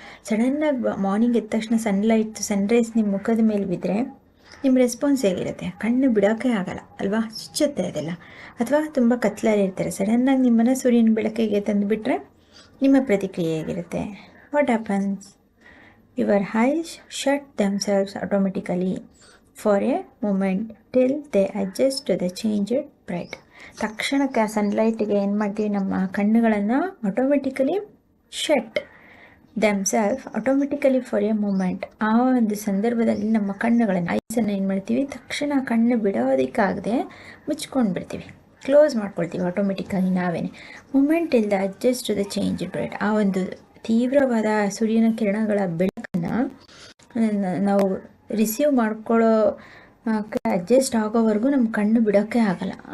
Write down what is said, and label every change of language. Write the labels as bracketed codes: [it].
[kn] ಸಡನ್ನಾಗಿ ಮಾರ್ನಿಂಗ್ ಎದ್ದ ತಕ್ಷಣ ಸನ್ರೈಸ್ ನಿಮ್ಮ ಮುಖದ ಮೇಲೆ ಬಿದ್ದರೆ ನಿಮ್ಮ ರೆಸ್ಪಾನ್ಸ್ ಹೇಗಿರುತ್ತೆ? ಕಣ್ಣು ಬಿಡೋಕ್ಕೆ ಆಗಲ್ಲ ಅಲ್ವಾ, ಚುಚ್ಚುತ್ತೆ ಅದೆಲ್ಲ. ಅಥವಾ ತುಂಬ ಕತ್ಲಲ್ಲಿರ್ತಾರೆ, ಸಡನ್ನಾಗಿ ನಿಮ್ಮನ್ನು ಸೂರ್ಯನ ಬೆಳಕಿಗೆ ತಂದುಬಿಟ್ರೆ ನಿಮ್ಮ ಪ್ರತಿಕ್ರಿಯೆ ಹೇಗಿರುತ್ತೆ? [en] What happens? Your eyes shut themselves automatically for a moment till they adjust to the changed bright. [kn] ತಕ್ಷಣಕ್ಕೆ ಆ ಸನ್ಲೈಟಿಗೆ ಏನು ಮಾಡ್ತೀವಿ, ನಮ್ಮ ಕಣ್ಣುಗಳನ್ನು automatically [en] Shut themselves automatically for a moment. [kn] ಆ ಒಂದು ಸಂದರ್ಭದಲ್ಲಿ ನಮ್ಮ ಕಣ್ಣುಗಳನ್ನು ಐಸನ್ನು ಏನು ಮಾಡ್ತೀವಿ, ತಕ್ಷಣ ಕಣ್ಣು ಬಿಡೋದಕ್ಕಾಗದೆ ಮುಚ್ಕೊಂಡು ಬಿಡ್ತೀವಿ, ಕ್ಲೋಸ್ ಮಾಡ್ಕೊಳ್ತೀವಿ ಆಟೋಮೆಟಿಕ್ಕಾಗಿ ನಾವೇನೆ. ಮೂಮೆಂಟ್ ಇಲ್ಲದೆ [en] Adjust to the change in light. [kn] ಆ ಒಂದು ತೀವ್ರವಾದ ಸೂರ್ಯನ ಕಿರಣಗಳ ಬೆಳಕನ್ನು ನಾವು ರಿಸೀವ್ ಮಾಡ್ಕೊಳ್ಳೋ ಅಡ್ಜಸ್ಟ್ ಆಗೋವರೆಗೂ ನಮ್ಮ ಕಣ್ಣು ಬಿಡೋಕ್ಕೆ ಆಗಲ್ಲ.